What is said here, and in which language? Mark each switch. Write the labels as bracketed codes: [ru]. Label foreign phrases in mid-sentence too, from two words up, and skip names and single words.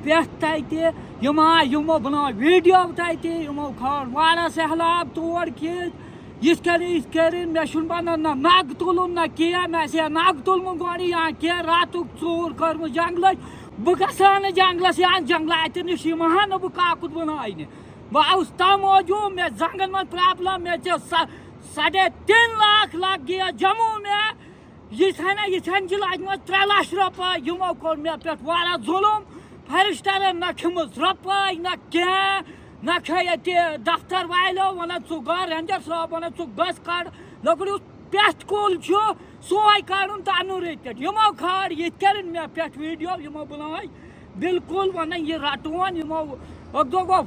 [ks] پٮ۪ٹھ تَتہِ یِم آے یِمو بنٲو ویٖڈیو تَتہِ یِمو کھٲل واریاہ سہلاب تور کھِتۍ یِتھ کٔنۍ مےٚ چھُنہٕ بنان نہ نگ تُلُن نہ کینٛہہ مےٚ آسہِ ہے نگ تُلمُت گۄڈٕ یا کینٛہہ راتُک ژوٗر کٔرمٕژ جنگلٕچ بہٕ گژھا نہٕ جنگلس یا جنگلاتہِ نِش یِمہٕ ہا نہٕ بہٕ کاکُد بناونہِ بہٕ آوُس تَمہِ موٗجوٗب مےٚ زنٛگن منٛز پرٛابلم مےٚ چھِ 3.5 [ur] لاکھ لگ گیا جموں میں [ks] یِتھٮ۪ن چھِ لجمژٕ 3 لچھ رۄپیہِ یِمو کوٚر مےٚ پٮ۪ٹھ واریاہ ظُلم. فارسٹرن نہ کھیٚمٕژ رۄپاے نہ کینٛہہ نہ کھے ییٚتہِ دفتر والیو ونان ژٕ گژھ رینجر صٲب ونان ژٕ گژھ کڑ لٔکٕر یُس پٮ۪ٹھ کُل چھُ سُے کڑُن تہٕ اَنُن رٔتۍ پٮ۪ٹھ یِمو کھٲر یِتھ کٔنۍ مےٚ پٮ۪ٹھ ویٖڈیو یِمو بنٲے بالکل ونان یہِ رٹون یِمو اکھ دۄہ گوٚو